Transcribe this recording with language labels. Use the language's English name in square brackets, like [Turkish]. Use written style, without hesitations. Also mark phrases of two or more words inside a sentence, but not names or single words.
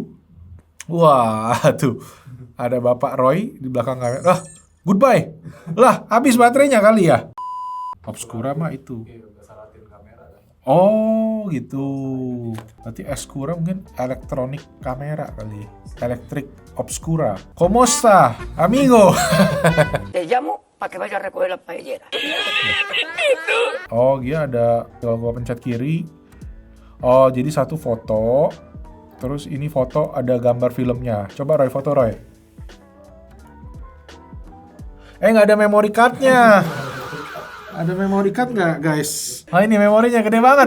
[Indonesian] Wah, tuh. Ada Bapak Roy di belakang kamera. Lah, goodbye. Lah, habis baterainya kali ya. Obscura mah itu. Oh, gitu. Berarti Escura mungkin elektronik kamera kali. [Spanish] Electric Obscura. ¿Cómo está, amigo? Te llamo para que vaya a recoger la paellera. [Indonesian] Oh, dia ada, kalau gua pencet kiri. Oh, jadi satu foto. Terus ini foto ada gambar filmnya. Coba Roy, foto Roy. Nggak ada [English] memory card- [Indonesian] nya. Ada [English] memory card [Indonesian] nggak, guys? Ah, ini memorinya gede banget.